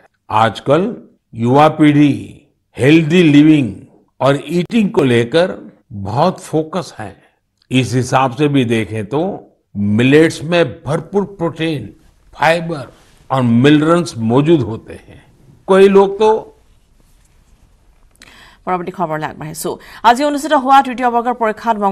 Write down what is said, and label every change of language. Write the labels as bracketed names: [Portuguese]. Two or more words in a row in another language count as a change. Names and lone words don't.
[Hindi] आजकल युवा पीढ़ी [English] healthy living [Hindi] और ईटिंग को लेकर बहुत फोकस है। इस हिसाब से भी देखें तो मिलेट्स में भरपूर प्रोटीन, फाइबर और मिनरल्स मौजूद होते हैं। कोई लोग तो [Assamese] পৰৱৰ্তী খবৰলৈ আগবাঢ়িছো। আজি অনুষ্ঠিত হোৱা তৃতীয় বৰ্গৰ পৰীক্ষাত